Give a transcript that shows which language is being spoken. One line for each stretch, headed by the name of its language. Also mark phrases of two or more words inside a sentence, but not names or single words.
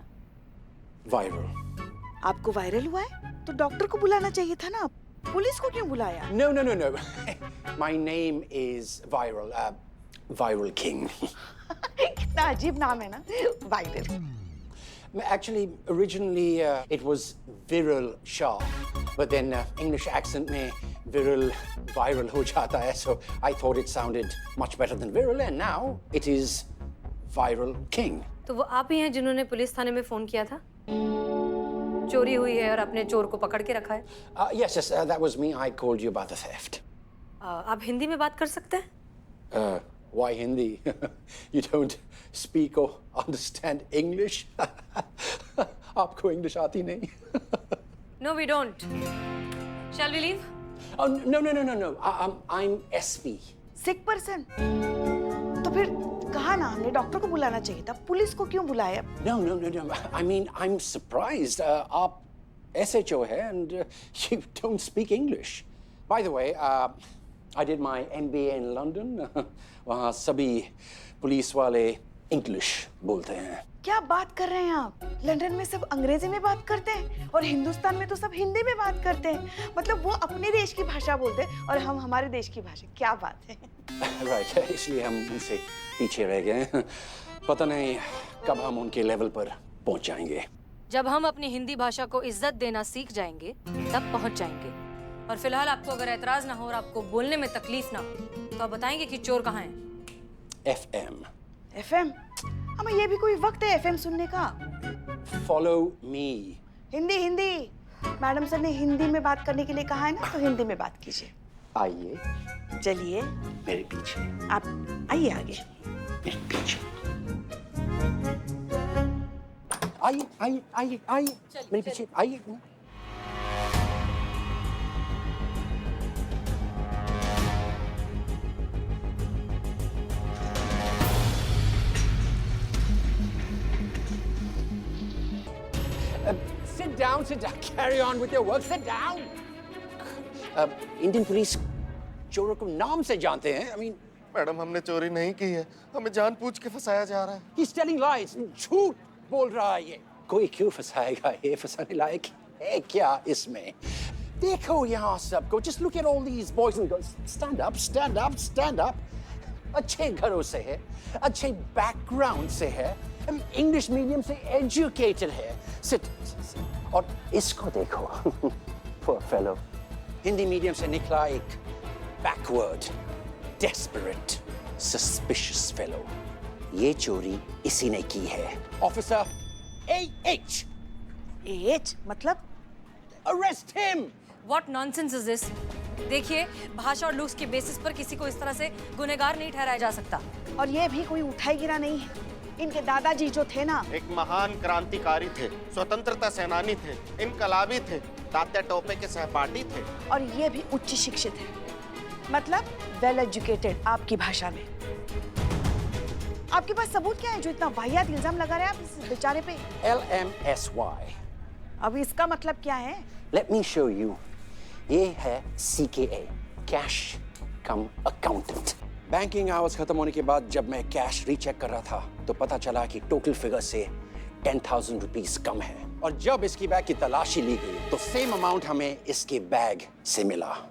Hindi: Viral. आपको वायरल हुआ है तो डॉक्टर को बुलाना चाहिए था ना, पुलिस को क्यों बुलाया?
English: No, no, no, no. My name is Viral. Viral King.
Hindi: कितना अजीब नाम है ना, वायरल।
English: Actually, originally it was Viral Shah, but then English accent
Hindi: में Viral viral हो जाता है,
English: so I thought it sounded much better than Viral, and now it is Viral King.
Hindi: तो वो आप ही हैं जिन्होंने पुलिस थाने में फोन किया था? चोरी हुई है और आपने चोर को पकड़ के रखा है?
English: Yes, yes, that was me. I called you about the theft.
Hindi: आप हिंदी में बात कर सकते हैं?
English: Why Hindi? You don't speak or understand English?
Hindi: आपको English आती नहीं?
English: No, we don't. Shall we leave? Oh, no, no, no, no, no. I'm SP. sick person?
Hindi: तो फिर कहा ना, हमने डॉक्टर को बुलाना चाहिए था, पुलिस को क्यों बुलाया?
English: No, no, no, no. I mean, I'm surprised.
Hindi: आप SHO है
English: and you don't speak English. By the way, I did my MBA in London.
Hindi: वहाँ सभी पुलिस वाले इंग्लिश बोलते हैं। क्या बात कर रहे हैं आप? लंदन में सब अंग्रेजी में बात करते हैं और हिंदुस्तान में तो सब हिंदी में बात करते हैं। मतलब वो अपने देश की भाषा बोलते हैं और हम हमारे देश की भाषा। क्या बात है। राइट, इसलिए हम उनसे पीछे रह गए। पता नहीं कब हम उनके लेवल पर पहुंच जाएंगे। जब हम अपनी हिंदी भाषा को इज्जत देना सीख जाएंगे तब पहुंच जाएंगे। और फिलहाल आपको अगर एतराज ना हो और आपको बोलने में तकलीफ ना हो तो आप बताएंगे कि चोर कहाँ है? FM। FM? हमें ये भी कोई वक्त है FM सुनने का?
English: Follow me।
Hindi: हिंदी हिंदी।
English: madam sir
Hindi: ने हिंदी में बात करने के लिए कहा है ना, तो हिंदी में बात कीजिए। आइए चलिए मेरे पीछे। आप आइए आगे। मेरे पीछे आइए आइए आइए आइए मेरे पीछे आइए।
English: Sit down, carry on with your work, sit down. Indian police
Hindi: चोरों को नाम से जानते हैं।
English: I mean,
Hindi: मैडम हमने चोरी नहीं की है, हमें जानबूझ के फंसाया जा रहा है।
English: he's telling lies,
Hindi: झूठ बोल रहा है ये। कोई क्यों फंसाएगा? ये फंसाने लायक है क्या इसमें? देखो यहाँ सबको,
English: just look at all these boys and girls. Stand up, stand up, stand up.
Hindi: अच्छे घरों से है, अच्छे बैकग्राउंड से है,
English: English medium
Hindi: से एजुकेटेड है। सिट। और इसको देखो,
English: poor fellow,
Hindi: हिंदी मीडियम से निकला एक बैकवर्ड,
English: desperate, suspicious fellow।
Hindi: ये चोरी इसी ने की है। ऑफिसर AH। AH मतलब?
English: Arrest him। What nonsense is this?
Hindi: देखिए, भाषा और लुक्स के बेसिस पर किसी को इस तरह से गुनहगार नहीं ठहराया जा सकता। और ये भी कोई उठाई गिरा नहीं है। इनके दादाजी जो थे ना, एक महान क्रांतिकारी थे, स्वतंत्रता सेनानी थे, इनकलाबी थे, तात्या टोपे के सहपाठी थे। और ये भी उच्च शिक्षित है, मतलब
English: well educated
Hindi: आपकी भाषा में। आपके पास सबूत क्या है जो इतना वाहियात इल्जाम लगा रहे हैं आप इस बेचारे पे? LMSY। अब इसका मतलब क्या है?
English: Let me show you।
Hindi: ये है
English: CKA, cash cum accountant. banking hours
Hindi: खत्म होने के बाद जब मैं कैश रीचेक कर रहा था तो पता चला कि
English: total figure
Hindi: से 10,000 रुपीस कम है। और जब इसकी बैग की तलाशी ली गई तो
English: same amount
Hindi: हमें इसके बैग से मिला।